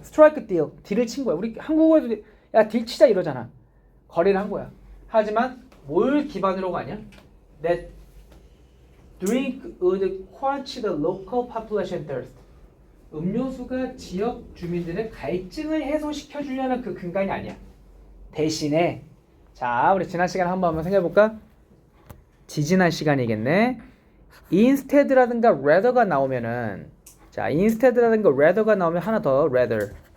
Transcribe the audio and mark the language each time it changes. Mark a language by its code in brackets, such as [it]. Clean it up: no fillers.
[ko] 스트라이크 딜을 친 거야. 우리 한국어에도 야 딜 치자 이러잖아. 거래를 한 거야. 하지만 뭘 기반으로가 아니야? [en] That drink would quench the local population thirst. [ko] 음료수가 지역 주민들의 갈증을 해소시켜 주려는 그 근간이 아니야. 대신에 자 우리 지난 시간에 한번 생각해볼까? 지지난 시간이겠네. instead라든가 rather가 나오면은 자 instead라든가 rather가 나오면 하나 더 rather.